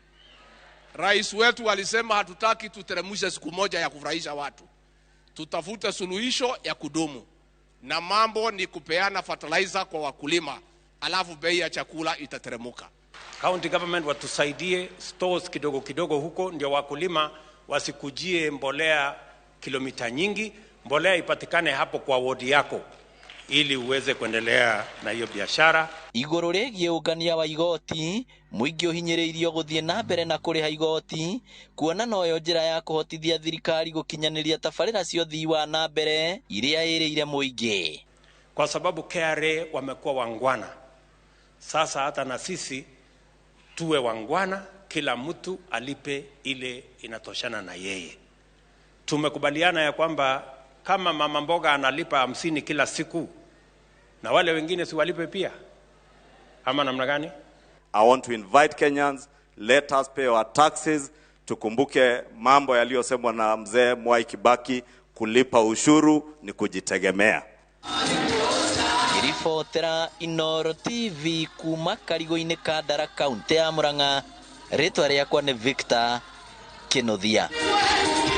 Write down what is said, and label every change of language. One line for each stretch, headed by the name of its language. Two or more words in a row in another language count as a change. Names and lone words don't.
Swahili: Rais wetu alisema hatutaki tuteremushe siku moja ya kufurahisha watu, tutafute suluhisho ya kudumu, na mambo ni kupeana fertilizer kwa wakulima, alafu bei ya chakula itateremuka.
English: County government
Swahili: watusaidie stores kidogo kidogo huko, ndio wakulima wasikujie mbolea kilomita nyingi, mbolea ipatikane hapo kwa wodi yako ili uweze kuendelea na hiyo biashara.
Kikuyu: Igũrũ rĩgiĩ ũngania wa igoti, mũingĩ ũhinyĩrĩirio gũthiĩ na mbere na kũrĩha igoti, kuona noyo njĩra ya kũhotithia thirikari gũkinyanĩria tabarĩra cia ũthii wa na mbere iria ĩrĩire mũingĩ.
Swahili: Kwa sababu KRA wamekuwa wangwana, sasa hata na sisi tuwe wangwana, kila mtu alipe ile inatoshana na yeye. Tumekubaliana ya kwamba kama mama mboga analipa 50 kila siku, na wale wengine si walipe pia, ama namna gani?
English: I want to invite Kenyans, let us pay our taxes.
Swahili: Tukumbuke mambo yaliyosemwa na mzee Mwai Kibaki, kulipa ushuru ni kujitegemea.
Kikuyu: Ribotera Inooro TV kuma Karigũ-inĩ Kandara, kaunti ya Murang'a, rĩtwa rĩakwa nĩ Victor Kĩnuthia.